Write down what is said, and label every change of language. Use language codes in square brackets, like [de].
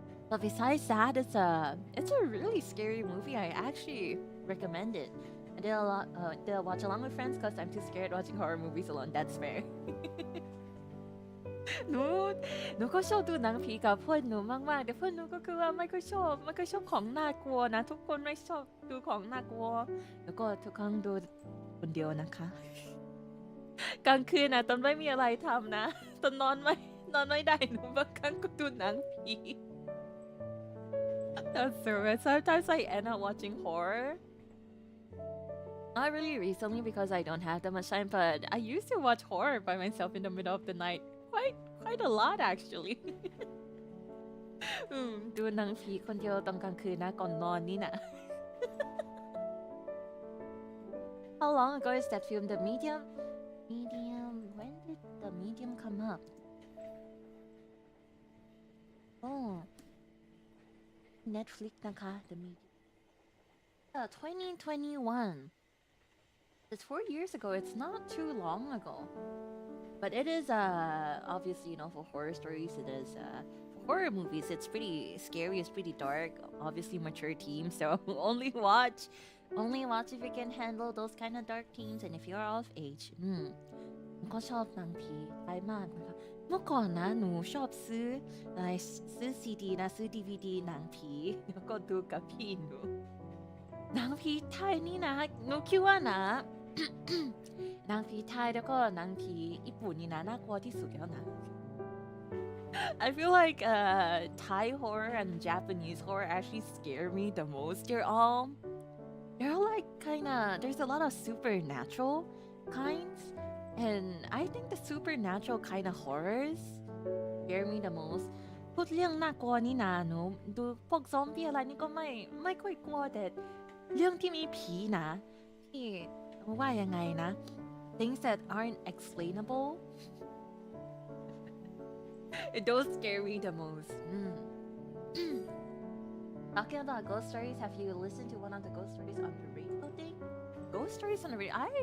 [en] But besides that, it's a really scary movie. I actually recommend it. I did watch along with friends because I'm too scared watching horror movies alone. That's fair. [th] หนูก็ชอบดูหนังผีกับเพื่อนหนูมากๆแต่เพื่อนหนูก็คือว่าไม่ค่อยชอบของน่ากลัวนะทุกคนไม่ชอบดูของน่ากลัวแล้วก็ทุกครั้งดูคนเดียวนะคะกลางคืนนะตอนไม่มีอะไรทำนะตอนนอนไม่ได้หนูบางครั้งก็ดูหนังผี [en] That's so bad. Sometimes I end up watching horror. Not really recently because I don't have that much time, but I used to watch horror by myself in the middle of the night quite a lot actually. [th] ดูหนังผีคนเดียวตอนกลางคืนนะก่อนนอนนี่นะ [en] How long ago is that film? The Medium? Medium. When did the medium come up? Oh, Netflix naka the medium. 2021. It's 4 years ago. It's not too long ago. But it is obviously, you know, for horror stories it is for horror movies it's pretty scary, it's pretty dark, obviously mature themes, so only watch if you can handle those kind of dark themes and if you're of age. [th] ก็ชอบหนังผีไทยมากนะคะเมื่อก่อนนะหนูชอบซื้อซีดีนะซื้อ DVD หนังผีแล้วก็ดูกับพี่หนูหนังผีไทยนี่นะหนูคิดว่านะ หนังผีไทยแล้วก็หนังผีญี่ปุ่นนี่นะน่ากลัวที่สุดแล้วนะ [en] I feel like Thai horror and Japanese horror actually scare me the most. They're all like there's a lot of supernatural kinds, and I think the supernatural kind of horrors scare me the most. [th] พูดเรื่องน่ากลัวนี่นะหนูดูพวกซอมบี้อะไรนี่ก็ไม่ค่อยกลัวแต่เรื่องที่มีผีนะที่ว่ายังไงนะ [en] things that aren't explainable those scare me the most. Talking about ghost stories, have you listened to one of the ghost stories on the radio thing? Ghost stories on the radio?